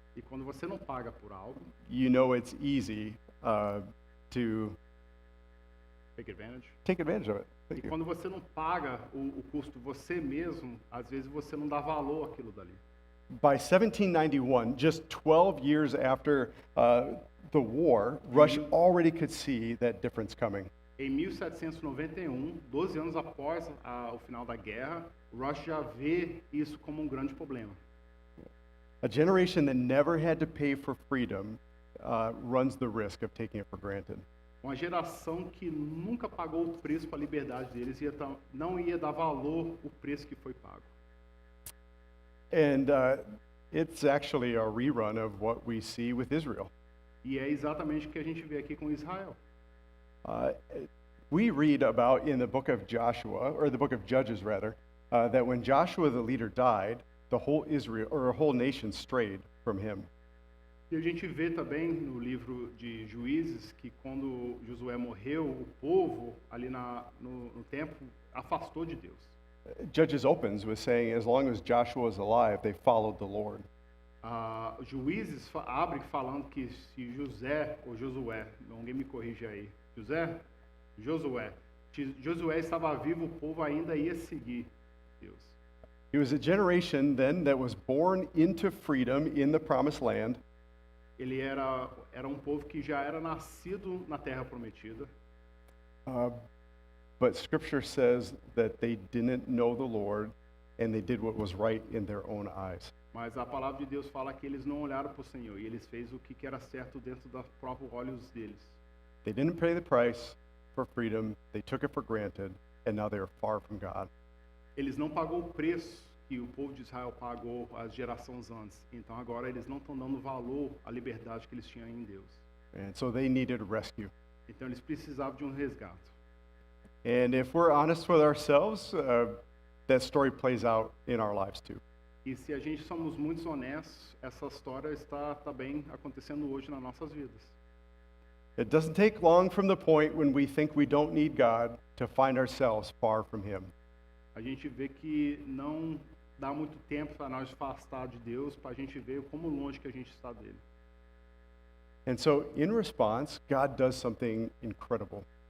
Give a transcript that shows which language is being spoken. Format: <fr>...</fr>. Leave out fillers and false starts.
<pt>E quando você não paga por algo,</pt> <en>you know it's easy to take advantage. take advantage of it.</en> <pt>E</pt> <en>Thank you.</en> <pt>quando você não paga o custo você mesmo, às vezes você não dá valor àquilo dali.</pt> <en>By 1791, just 12 years after the war, Rush already could see that difference coming.</en> <pt>Em 1791, 12 anos após o final da guerra, Rush já vê isso como um grande problema.</pt> <en>A generation that never had to pay for freedom runs the risk of taking it for granted.</en> <pt>Uma geração que nunca pagou o preço para a liberdade deles não ia dar valor o preço que foi pago.</pt> <en>And it's actually a rerun of what we see with Israel.</en> <pt>E é exatamente o que a gente vê aqui com Israel.</pt> <en>We read about in the book of Joshua, or the book of Judges rather, that when Joshua the leader died, the whole Israel or a whole nation strayed from him.</en> <pt>E a gente vê também no livro de Juízes que quando Josué morreu, o povo ali no templo afastou de Deus.</pt> <en>Judges opens with saying, as long as Joshua was alive, they followed the Lord.</en> <pt>Juízes abre falando que se José ou Josué, alguém me corrige aí, Josué estava vivo, o povo ainda ia seguir Deus.</pt> <en>It was a generation then that was born into freedom in the promised land,</en> <pt>Ele era um povo que já era nascido na terra prometida,</pt> <en>but Scripture says that they didn't know the Lord and they did what was right in their own eyes.</en> <pt>mas a palavra de Deus fala que eles não olharam para o Senhor e eles fez o que era certo dentro dos próprios olhos deles.</pt> <en>They didn't pay the price for freedom, they took it for granted, and now they are far from God.</en> <pt>Eles não pagou o preço que o povo de Israel pagou as gerações antes. Então agora eles não estão dando valor à liberdade que eles tinham em Deus.</pt> <en>And so they needed rescue.</en> <pt>Então eles precisavam de um resgate.</pt> <en>And if we're honest with ourselves, that story plays out in our lives too.</en> <pt>E se a gente somos muito honestos, essa história está também acontecendo hoje nas nossas vidas.</pt> <en>It doesn't take long from the point when we think we don't need God to find ourselves far from Him.</en> <pt>A gente vê que não dá muito tempo para nós afastar de Deus, para a gente ver como longe que a gente está dele.</pt> <en>And so, in response, God does something incredible.</en>